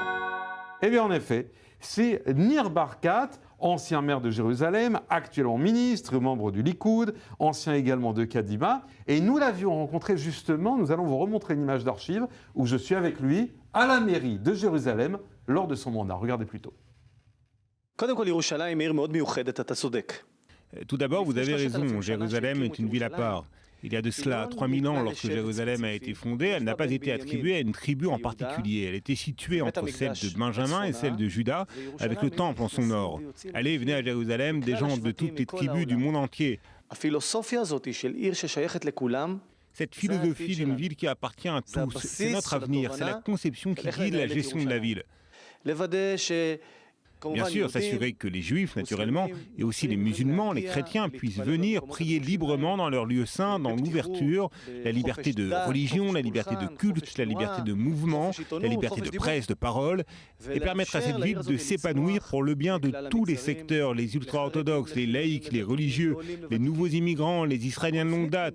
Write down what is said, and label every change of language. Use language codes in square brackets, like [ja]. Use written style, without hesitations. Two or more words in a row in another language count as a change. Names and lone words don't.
[fr] Eh bien, en effet, c'est Nir Barkat, ancien maire de Jérusalem, actuellement ministre, membre du Likoud, ancien également de Kadima. Et nous l'avions rencontré justement, nous allons vous remontrer une image d'archive où je suis avec lui à la mairie de Jérusalem lors de son mandat. Regardez plutôt. [he] קודם כל, ירושלים היא עיר מאוד מיוחדת, אתה צודק. [fr] Tout d'abord, vous avez raison, Jérusalem est une ville à part. Il y a de cela 3000 ans, lorsque Jérusalem a été fondée, elle n'a pas été attribuée à une tribu en particulier. Elle était située entre celle de Benjamin et celle de Juda, avec le temple en son nord. Allez, venez à Jérusalem, des gens de toutes les tribus du monde entier. [he] הפילוסופיה הזאת של עיר ששייכת לכולם, [fr] Cette philosophie d'une ville qui appartient à tous, c'est notre avenir, c'est la conception qui guide la gestion de la ville. [he] לוודא ש... [fr] Bien sûr, s'assurer que les juifs, naturellement, et aussi les musulmans, les chrétiens, puissent venir prier librement dans leur lieu saint, dans l'ouverture, la liberté de religion, la liberté de culte, la liberté de mouvement, la liberté de presse, de parole, et permettre à cette ville de s'épanouir pour le bien de tous les secteurs, les ultra-orthodoxes, les laïcs, les religieux, les nouveaux immigrants, les Israéliens de longue date.